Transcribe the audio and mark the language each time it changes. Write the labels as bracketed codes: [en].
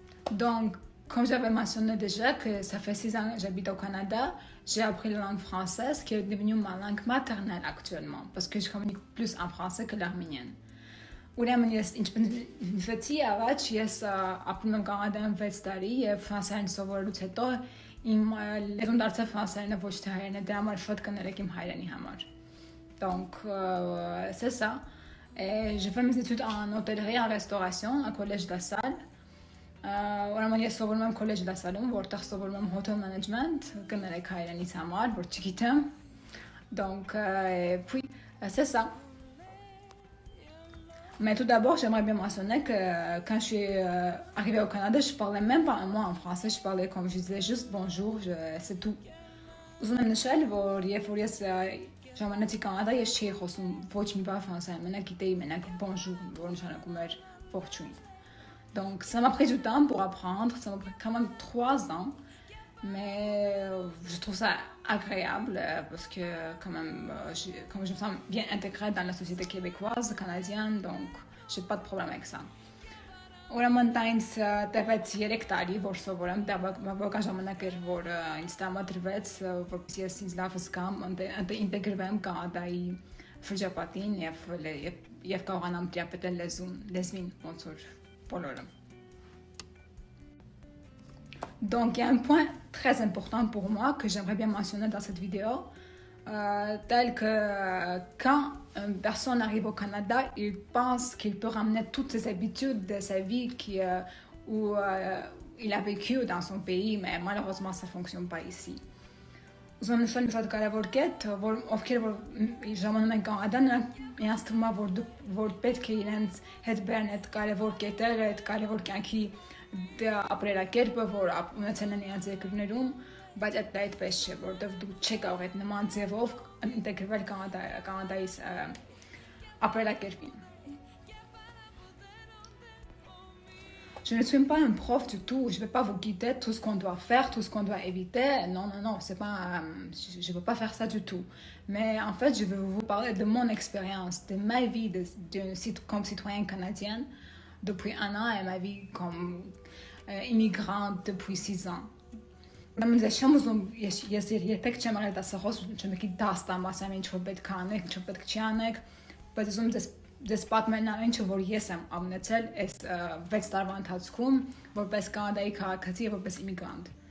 [fr] Donc, comme j'avais mentionné déjà que ça fait 6 ans que j'habite au Canada, j'ai appris la langue française qui est devenue ma langue maternelle actuellement parce que je communique plus en français que l'arménienne. [hy] Ուրեմն ես ինչպես առաջ ես ապրում եմ Կանադայում 6 տարի եւ ֆրանսերեն սովորելուց հետո իմ լեզուն դարձավ ֆրանսերենը ոչ թե հայերենը, դրա համար շատ կներեք իմ հայրենի համար. [fr] Donc, c'est ça. Et je fais mes études en hôtellerie et en restauration au Collège de la Salle. [hy] Ուրեմն ես սովորում եմ Collège de la Salle-ում, որտեղ սովորում եմ [en] hotel management, [hy] կներեք հայերենից համար, որ չգիտեմ. [fr] Donc, puis, c'est ça. Mais tout d'abord, j'aimerais bien mentionner que quand je suis arrivée au Canada, je parlais même pas un mot en français, je parlais comme je disais juste bonjour, c'est tout. [hy] Ուզում եմ նշել, որ երբ որ ես ժամանեցի Կանադա, ես չէի խոսում ոչ մի բան ֆրանսերեն, մենակ գիտեի մենակ bonjour, որ նշանակում էր ողջույն. [fr] Donc ça m'a pris du temps pour apprendre, ça m'a pris quand même 3 ans, mais je trouve ça agréable parce que quand même, comme je me sens bien intégrée dans la société québécoise, canadienne, donc j'ai pas de problème avec ça. [hy] Ուրեմն դա ինձ տևեց 3 տարի, որ սովորեմ, դա բավական ժամանակ էր, որ ինձ տրամադրվեց, որպեսզի ես ինձ լավ զգամ, ինտեգրվեմ Կանադայի շրջապատին եւ կարողանամ տիրապետել լեզվին ոնց որ բոլորը. [fr] Donc, il y a un point très important pour moi que j'aimerais bien mentionner dans cette vidéo, tel que quand une personne arrive au Canada, il pense qu'il peut ramener toutes ses habitudes de sa vie où il a vécu dans son pays, mais malheureusement, ça ne fonctionne pas ici. [hy] Ուզում նշել մի շատ կարևոր կետ, որ ովքեր որ ժամանում են Կանադա, նրանց թվում է, որ պետք է իրենց հետ բերեն այդ կարևոր կետերը, այդ կարևոր կյանքի ապրելակերպը, որ ունեցել են իրենց երկրներում, բայց դա այդպես չէ, որովհետև դու չեք կարող այդ նման ձևով ինտեգրվել Կանադայի ապրելակերպին. [fr] Je ne suis pas un prof du tout, je ne vais pas vous guider tout ce qu'on doit faire, tout ce qu'on doit éviter. Non, c'est pas, je ne veux pas faire ça du tout. Mais en fait, je vais vous parler de mon expérience, de ma vie comme citoyenne canadienne depuis 1 an et ma vie comme immigrante depuis 6 ans. [hy] Ես երբեք չեմ արել դասախոս, չմեկի դաս տամ, ասեմ ինչ որ պետք է անեք, ինչ որ պետք չի անեք, բայց ուզում դες պատմեն ինչը որ ես եմ ամնեցել այս 6 տարվա ընթացքում որպես Կանադայի քաղաքացի եւ որպես immigrant.